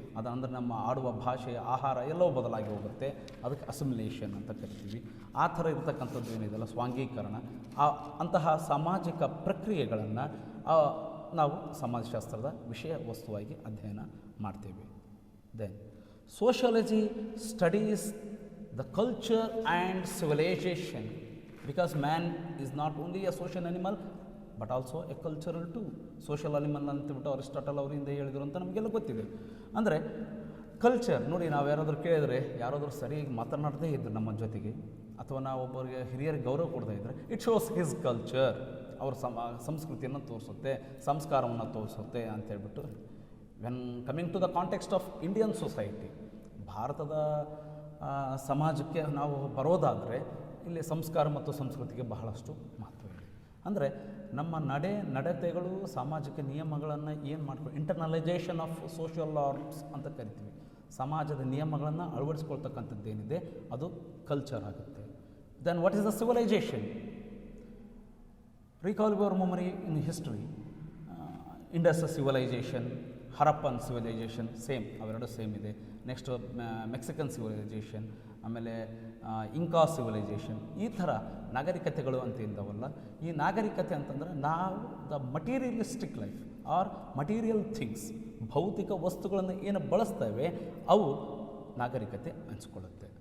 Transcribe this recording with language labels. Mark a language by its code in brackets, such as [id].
[kn] ಅಂದರೆ ನಮ್ಮ ಆಡುವ ಭಾಷೆ, ಆಹಾರ ಎಲ್ಲವೂ ಬದಲಾಗಿ ಹೋಗುತ್ತೆ. ಅದಕ್ಕೆ ಅಸಿಮಿಲೇಷನ್ ಅಂತ ಕರಿತೀವಿ. ಆ ಥರ ಇರತಕ್ಕಂಥದ್ದು ಏನಿದೆಯಲ್ಲ ಸ್ವಾಂಗೀಕರಣ, ಅಂತಹ ಸಾಮಾಜಿಕ ಪ್ರಕ್ರಿಯೆಗಳನ್ನು ನಾವು ಸಮಾಜಶಾಸ್ತ್ರದ ವಿಷಯ ವಸ್ತುವಾಗಿ ಅಧ್ಯಯನ ಮಾಡ್ತೇವೆ. [en] Then sociology studies the culture and civilization because man is not only a social animal but also a cultural too. [kn] Social animal ಅಂತಬಿಟ್ಟು Aristotle ಅವರಿಂದ ಹೇಳಿದರು ಅಂತ ನಮಗೆಲ್ಲ ಗೊತ್ತಿದೆ. ಅಂದರೆ ಕಲ್ಚರ್ ನೋಡಿ, ನಾವು ಯಾರಾದರೂ ಕೇಳಿದರೆ ಯಾರಾದರೂ ಸರಿಯಾಗಿ ಮಾತನಾಡದೇ ಇದ್ದರು ನಮ್ಮ ಜೊತೆಗೆ, ಅಥವಾ ನಾವು ಒಬ್ಬರಿಗೆ ಹಿರಿಯರಿಗೆ ಗೌರವ ಕೊಡದೇ ಇದ್ದರೆ, [en] It shows his culture. [kn] ಅವ್ರ ಸಂಸ್ಕೃತಿಯನ್ನು ತೋರಿಸುತ್ತೆ, ಸಂಸ್ಕಾರವನ್ನು ತೋರಿಸುತ್ತೆ ಅಂತೇಳ್ಬಿಟ್ಟು. [en] when coming to the context of Indian society, [kn] ಭಾರತದ ಸಮಾಜಕ್ಕೆ ನಾವು ಬರೋದಾದರೆ ಇಲ್ಲಿ ಸಂಸ್ಕಾರ ಮತ್ತು ಸಂಸ್ಕೃತಿಗೆ ಬಹಳಷ್ಟು ಮಹತ್ವ ಇದೆ. ಅಂದರೆ ನಮ್ಮ ನಡತೆಗಳು ಸಾಮಾಜಿಕ ನಿಯಮಗಳನ್ನು ಏನು ಮಾಡ್ಕೊಂಡು [en] internalisation of social norms [kn] ಅಂತ ಕರಿತೀವಿ. ಸಮಾಜದ ನಿಯಮಗಳನ್ನು ಅಳವಡಿಸ್ಕೊಳ್ತಕ್ಕಂಥದ್ದೇನಿದೆ ಅದು ಕಲ್ಚರ್ ಆಗುತ್ತೆ. [en] Then what is the civilisation? Recall your memory in history. Indus civilization, Harappan civilization, same, [kn] ಅವೆರಡು ಸೇಮ್ ಇದೆ. [en] Next Mexican civilisation, ಆಮೇಲೆ Inca civilisation. [kn] ಈ ಥರ ನಾಗರಿಕತೆಗಳು ಅಂತ ಇದ್ದಾವಲ್ಲ, ಈ ನಾಗರಿಕತೆ ಅಂತಂದರೆ ನಾವು [en] the materialistic life or material things, [kn] ಭೌತಿಕ ವಸ್ತುಗಳನ್ನು ಏನು ಬಳಸ್ತೇವೆ ಅವು ನಾಗರಿಕತೆ ಅನಿಸ್ಕೊಳ್ಳುತ್ತೆ.